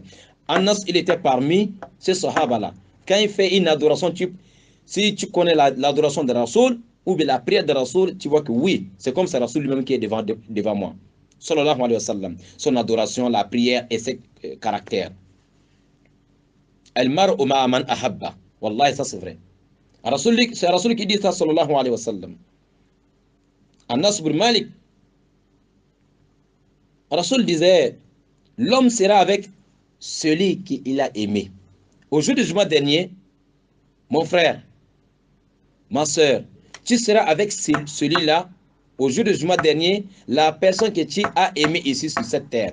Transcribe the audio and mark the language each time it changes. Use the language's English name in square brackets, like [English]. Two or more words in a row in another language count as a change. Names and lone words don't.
[French] Anas, il était parmi ces sahaba-là. Quand il fait une adoration, si tu connais l'adoration de Rasoul ou bien la prière de Rasoul, tu vois que oui, c'est comme c'est Rasoul lui-même qui est devant moi. [Arabic] صلى الله عليه وسلم. [French] Son adoration, la prière et ses caractères. [Arabic] المرء مع من أحب والله, [French] ça c'est vrai. C'est Rasoul qui dit ça, [Arabic] صلى الله عليه وسلم. Anas bin Malik, [French] Rasoul disait, l'homme sera avec celui qu'il a aimé. Au jour du jugement dernier, mon frère, ma soeur, tu seras avec celui-là. Au jour du jugement dernier, la personne que tu as aimée ici sur cette terre.